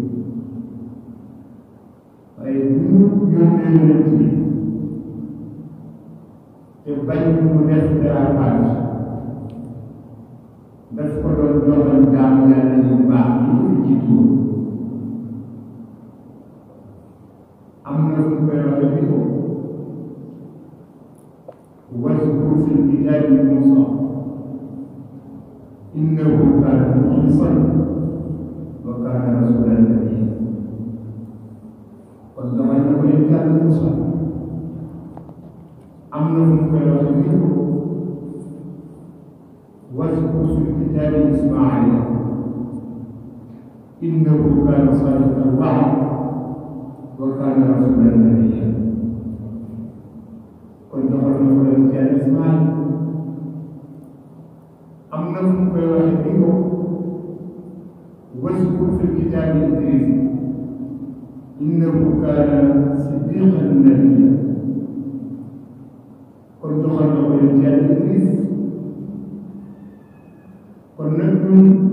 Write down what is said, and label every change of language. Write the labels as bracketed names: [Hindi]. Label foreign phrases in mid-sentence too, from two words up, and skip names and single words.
[Wolof] waaye ñu yónnee yonent bi te bañ mu def dérapage daf ko doon joxal jaamu yàlla yu baax yi fi jiitu am na fu koy waxe bi ko [Arabic] واذكر في الكتاب موسى إنه كان مخلصا وكان رسولا نبيا وكما يقول كان موسى أمنهم كالوحيد واذكر في الكتاب إسماعيل إنه كان صادق الوعد وكان رسولا نبيا [Wolof] kon doxal na ko leen ci Ismaïl am na fu mu koy waxe ni ko waskur [Arabic] في الكتاب إدريس إنه كان صديقا نبيا [Wolof] kon doxal na ko leen ci Idris kon nag ñun